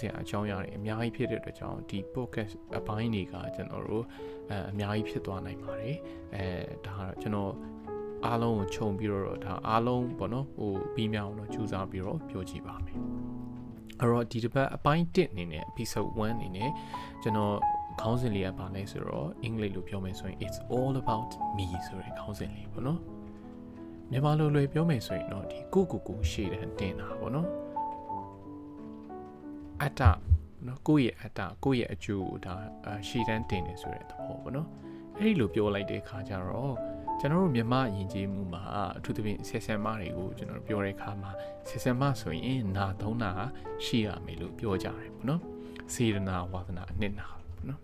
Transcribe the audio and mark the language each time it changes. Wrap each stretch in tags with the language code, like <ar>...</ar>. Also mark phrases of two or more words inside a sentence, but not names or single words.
<my>ရာအကြောင်းအရာတွေအများကြီးဖြစ်တဲ့အတွက်ကြောင့်ဒီ podcast အပိုင်းတွေကကျွန်တော်တို့အများကြီးဖြစ်သွားနိုင်ပါတယ်ဒါကတော့ကျွန်တော်အားလုံးကိုခြုံပြီးတော့ဒါအားလုံးပေါ့နော်ဟိုပြီးမြောက်တော့ကြိုးစားပြီးတော့ပြောကြည့်ပါမယ်အဲ့တော့ဒီတစ်ပတ်အပိုင်း1အနေနဲ့ episode 1အနေနဲ့ကျွန်တော်ခေါင်းစဉ်လေးကပါလဲဆိုတော့အင်္ဂလိပ်လိုပြောမယ်ဆိုရင်</my> <en>it's all about me</en> <my>ဆိုတဲ့ခေါင်းစဉ်လေးပေါ့နော်မြန်မာလိုလွယ်ပြောမယ်ဆိုရင်တော့ဒီကိုရှေ့တန်းတင်တာပေါ့နော် အတ္တနော်ကိုယ့်ရဲ့အတ္တကိုယ့်ရဲ့အကျိုးဒါရှေ့တန်းတင်နေဆိုတဲ့သဘောပေါ့နော်အဲ့ဒီလိုပြောလိုက်တဲ့အခါကျတော့ကျွန်တော်တို့မြန်မာယဉ်ကျေးမှုမှာအထူးသဖြင့်ဆယ်မတွေကိုကျွန်တော်ပြောတဲ့အခါမှာဆယ်မဆိုရင်နာသုံးနာရှိရမယ်လို့ပြောကြတယ်ပေါ့နော်စေတနာဝါသနာအနှစ်နာပေါ့နော်</my>